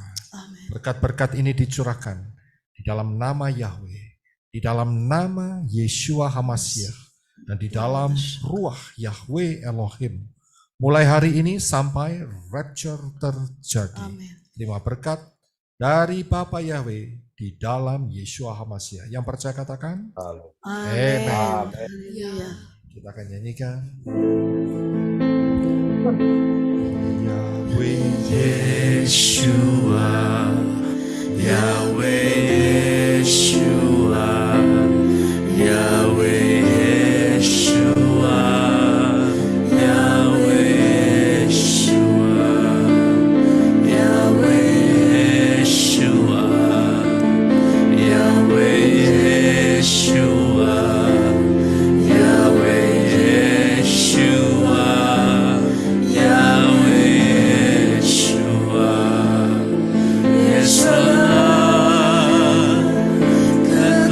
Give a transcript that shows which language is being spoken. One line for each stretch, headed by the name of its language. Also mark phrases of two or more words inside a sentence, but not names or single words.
Indonesian: Berkat-berkat ini dicurahkan di dalam nama Yahweh, di dalam nama Yeshua HaMashiach, dan di dalam ruah Yahweh Elohim. Mulai hari ini sampai rapture terjadi. Terima berkat dari Bapak Yahweh di dalam Yeshua HaMashiach. Yang percaya katakan Amin. Kita akan nyanyikan Yahweh Yeshua, Yahweh Yeshua, Yahweh Yeshua, Yahweh Yeshua, Yahweh Yeshua, Yahweh Yeshua, Yahweh Yeshua, Yahweh Yeshua, Yes Allah,